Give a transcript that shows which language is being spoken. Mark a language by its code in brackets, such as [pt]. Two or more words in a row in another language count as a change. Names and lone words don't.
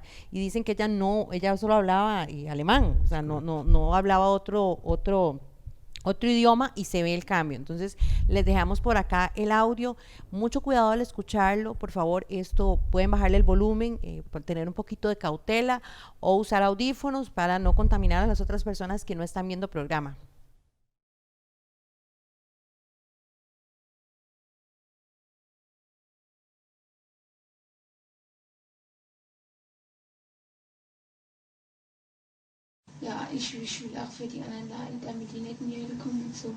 [es] Y dicen que ella solo hablaba alemán, o sea, no hablaba otro idioma, y se ve el cambio. Entonces les dejamos por acá el audio. Mucho cuidado al escucharlo, por favor. Esto pueden bajarle el volumen, por tener un poquito de cautela, o usar audífonos para no contaminar a las otras personas que no están viendo programa. [de] Ja, ich will auch für die anderen leiden, damit die nicht in die Hölle kommen und so.